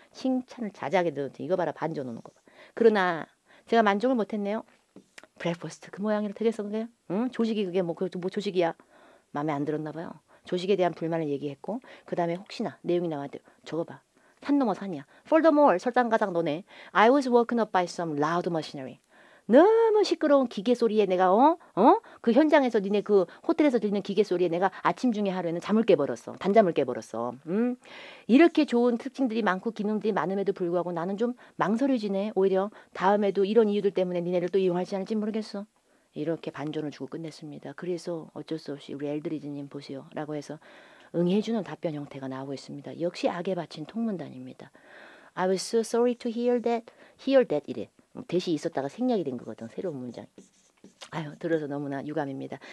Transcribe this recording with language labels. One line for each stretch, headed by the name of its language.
Korean: 칭찬을 자자하게 넣었지. 이거 봐라 반전 오는 거 봐. 그러나 제가 만족을 못했네요. 브렉퍼스트 그 모양이라 되게 썼는데요. 조식이 그게 뭐 그것도 뭐 조식이야. 마음에 안 들었나 봐요. 조식에 대한 불만을 얘기했고 그 다음에 혹시나 내용이 나왔는데 저거 봐. 산 넘어 산이야. Furthermore, 설상가상 너네.
English: I was woken up by some loud machinery.
Korean: 너무 시끄러운 기계 소리에 내가 그 현장에서 니네 그 호텔에서 들리는 기계 소리에 내가 아침 중에 하루에는 잠을 깨버렸어. 단잠을 깨버렸어. 이렇게 좋은 특징들이 많고 기능들이 많음에도 불구하고 나는 좀 망설여지네. 오히려 다음에도 이런 이유들 때문에 니네를 또 이용할지 않을지 모르겠어. 이렇게 반전을 주고 끝냈습니다. 그래서 어쩔 수 없이 우리 엘드리즈님 보세요. 라고 해서 응해주는 답변 형태가 나오고 있습니다. 역시 악에 바친 통문단입니다.
English: I was so sorry to hear that
Korean: 이래. 대시 있었다가 생략이 된 거거든. 새로운 문장. 아유, 들어서 너무나 유감입니다.